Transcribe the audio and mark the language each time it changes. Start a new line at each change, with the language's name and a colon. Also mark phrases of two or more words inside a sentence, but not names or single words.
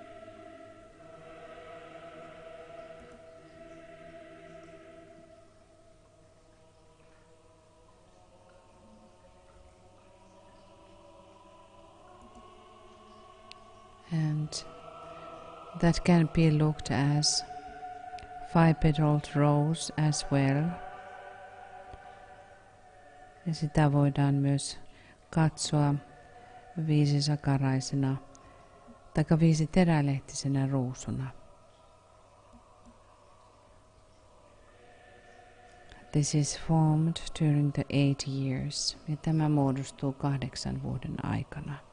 English: And that can be looked as five-petaled rose as well.
Finnish: Ja sitä voidaan myös katsoa viisisakaraisena tai viisiterälehtisenä ruusuna.
English: This is formed during the 8 years.
Finnish: Ja tämä muodostuu 8 vuoden aikana.